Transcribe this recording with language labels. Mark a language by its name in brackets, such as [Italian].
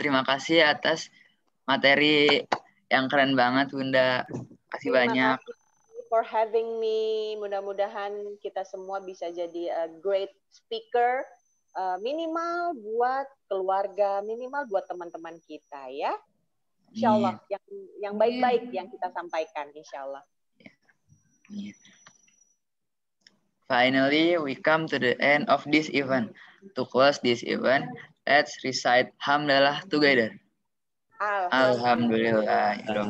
[Indonesian] Terima kasih atas materi yang keren banget, Bunda. Kasih banyak. Terima kasih [English] for having me. [Indonesian] Mudah-mudahan kita semua bisa jadi [English] a great speaker. [Indonesian] Minimal buat keluarga, minimal buat teman-teman kita ya. Insya Allah yang baik-baik yang kita sampaikan, insya Allah. [English] Finally, we come to the end of this event. To close this event, let's recite Hamdalah together. [Arabic] Alhamdulillah.